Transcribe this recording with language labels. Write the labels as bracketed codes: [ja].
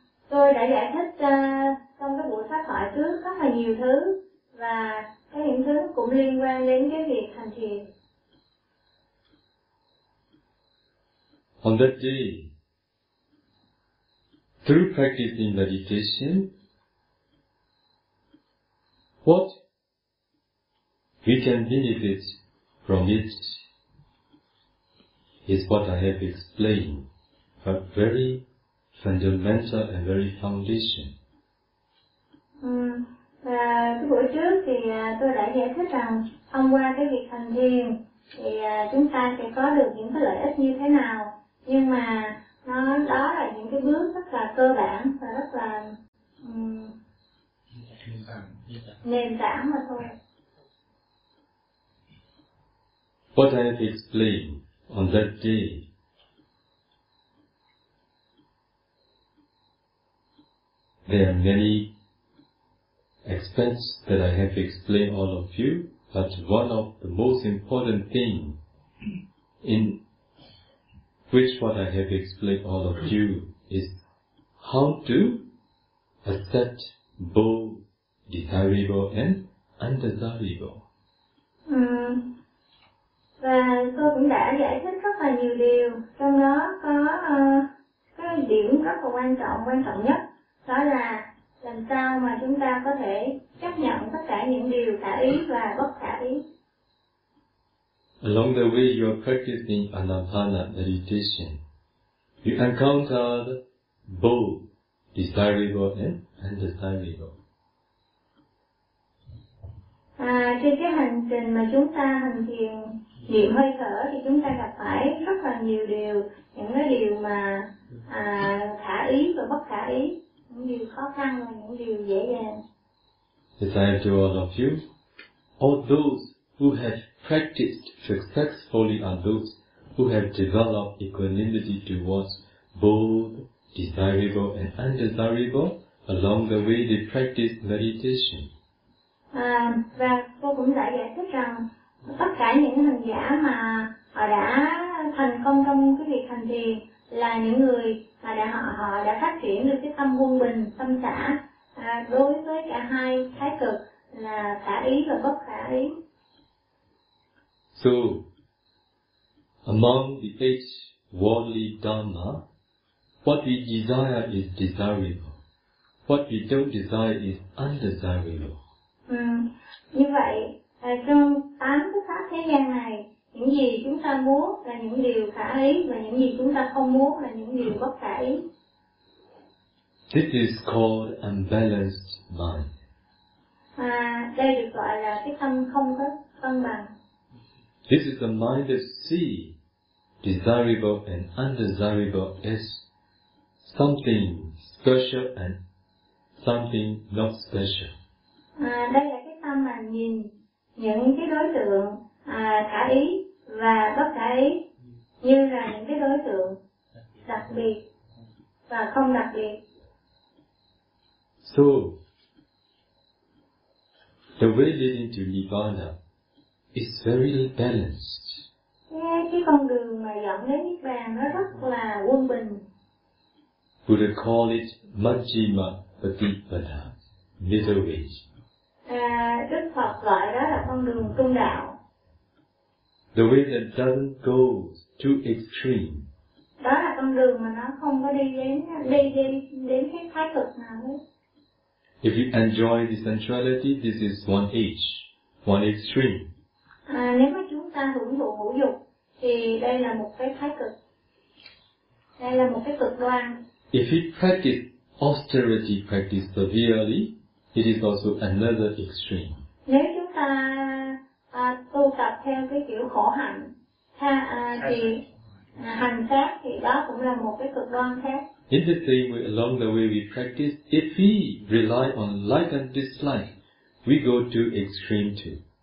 [vi] Tôi đã giải thích trong cái buổi pháp thoại trước rất là nhiều thứ, và cái những thứ cũng liên quan đến cái việc hành thiền. [en] On that day, through practicing meditation, what we can benefit from it is what I have explained, a very fundamental and very foundation. [vi] Cái buổi trước thì tôi đã giải thích rằng thông qua cái việc hành thiền thì chúng ta sẽ có được những cái lợi ích như thế nào, nhưng mà nó đó là những cái bước rất là cơ bản và rất là nền tảng mà thôi. [en] What I have explained on that day there are many aspects that I have explained all of you, but one of the most important thing in which what I have explained all of you is how to accept both desirable and undesirable. [vi] Và tôi cũng đã giải thích rất là nhiều điều, trong đó có cái điểm rất là quan trọng nhất, đó là làm sao mà chúng ta có thể chấp nhận tất cả những điều khả ý và bất khả ý. [en] Along the way you are practicing Anapana meditation, you encountered both desirable and undesirable. [vi] Trên cái hành trình mà chúng ta hành thiền niệm hơi thở thì chúng ta gặp phải rất là nhiều điều, những cái điều mà khả ý và bất khả ý, những điều khó khăn và những điều dễ dàng. [en] As I have to all of you, all those who have practiced successfully are those who have developed equanimity towards both desirable and undesirable. Along the way they practice meditation. [vi] Và cô cũng đã giải thích rằng tất cả những hành giả mà họ đã thành công trong cái việc hành thiền là những người mà đã họ đã phát triển được cái tâm quân bình, tâm xã đối với cả hai thái cực là khả ý và bất khả ý. [en] So, among the eight worldly dharma, what we desire is desirable. What we don't desire is undesirable. [vi] Như vậy, trong tám cái pháp thế gian này, những gì chúng ta muốn là những điều khả ý và những gì chúng ta không muốn là những điều bất khả ý. [en] This is called unbalanced mind. [vi] Đây được gọi là cái tâm không có cân bằng. [en] This is the mind that see desirable and undesirable as something special and something not special. [vi] Đây là cái tâm mà nhìn những cái đối tượng khả ý và bất khả ý như là những cái đối tượng đặc biệt và không đặc biệt. [en] So, the way leading to Nirvana is very balanced. [vi] Cái con đường mà dẫn đến Niết Bàn nó rất là quân bình. [en] Buddha call it Majjhima Patipada, middle way. [vi] Đức Phật gọi đó là con đường trung đạo. [en] The way that doesn't go too extreme. [vi] Đó là con đường mà nó không có đi đến cái thái cực nào hết. [en] If you enjoy the sensuality, this is one edge, one extreme. [vi] Nếu mà chúng ta hưởng thụ hữu dục thì đây là một cái thái cực. Đây là một cái cực đoan. [en] If you practice austerity, practice severely, it is also another extreme. [vi] Nếu chúng ta tu tập theo cái kiểu khổ hạnh thì hành khác thì đó cũng là một cái cực đoan khác. [en] In the same way, along the way we practice, if we rely on like and dislike, we go to extreme too.